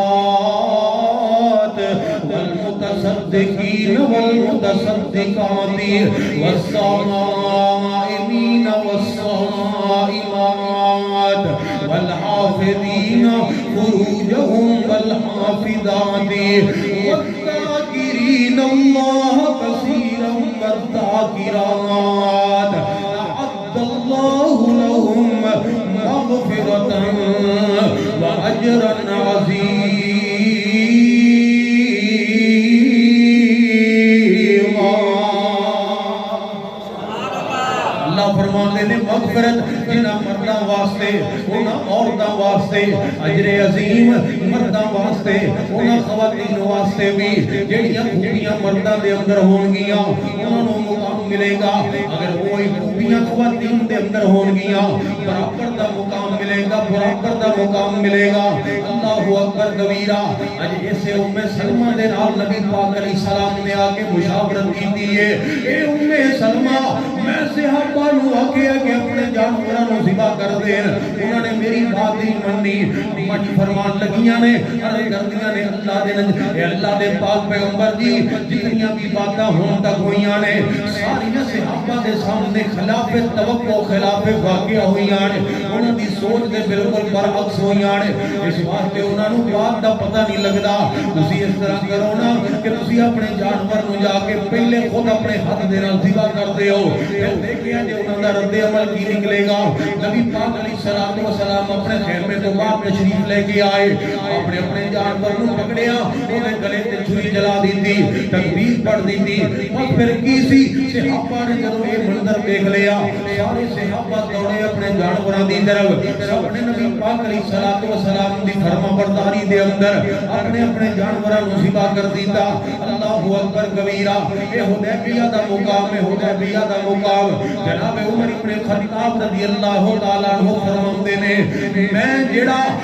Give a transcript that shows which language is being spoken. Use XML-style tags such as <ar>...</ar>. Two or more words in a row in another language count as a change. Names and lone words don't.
<ar>والمتصدقين والمتصدقات والصائمين والصائمات والحافظين فروجهم والحافظات والذاكرين الله كثيرا والذاكرات أعد الله لهم مغفرة وأجرا عظيما</ar> <pa>فرماتے نے مغفرت جنہ مرداں واسطے انہاں عورتاں واسطے اجر عظیم مرداں واسطے انہاں خواتین واسطے بھی جڑیاں خوبیاں مرداں دے اندر ہون گیاں انہاں نوں مقام ملے گا اگر وہی خوبیاں خواتین دے اندر ہون گیاں برابر دا مقام ملے گا برابر دا مقام ملے گا</pa> <ar>اللہ اکبر کبیرہ</ar> <pa>اج ایسے سلمہ دے نال نبی پاک</pa> <ar>علیہ السلام</ar> <pa>نے آ کے مشاورت کی ہے اے سلمہ میں صحابہ نو آکھیا کہ اپنے جانوراں نو ذبح کر دین انہاں نے میری بات نہیں منی مجھ فرمان لگیاں نے عرض کردیاں نے اللہ دے اے اللہ دے پاک پیغمبر جی جتنیاں بھی باتاں ہون تک ہوئیاں نے ساری صحابہ دے سامنے خلاف توقع خلاف واقعہ ہوئیاں نے انہاں دی سوچ دے بالکل برعکس ہوئیاں نے اس واسطے انہاں نو بات دا پتہ نہیں لگدا تسی اس طرح کرو نا کہ تسی اپنے جانور نو جا کے پہلے خود اپنے ہاتھ دے نال ذبح کر دیو پھر دیکھیا جے انہاں دا رد عمل کی نکلے گا نبی پاک</pa> <ar>علیہ السلام</ar> <pa>اپنے خیمے تو باہر تشریف لے کے آئے اپنے جانور نو پکڑیا انہیں گلے تے چھری جلا دی تھی تکبیر پڑھ دی تھی اور پھر کی سی صحابہ نے جب یہ منظر دیکھ لیا سارے صحابہ دوڑے اپنے جانوراں دی طرف سب نے نبی پاک</pa> <ar>علیہ السلام</ar> <pa>دی فرما برداری دے اندر اپنے جانوراں نو ذبح کر دیتا</pa> <ar>اللہ اکبر کبیرہ</ar> <pa>اے حدیبیہ دا مقام ہے حدیبیہ دا مقام جناب عمر ابن خطاب</pa> <ar>رضی اللہ تعالیٰ عنہ</ar> <pa>فرماندے نے میں جڑا</pa>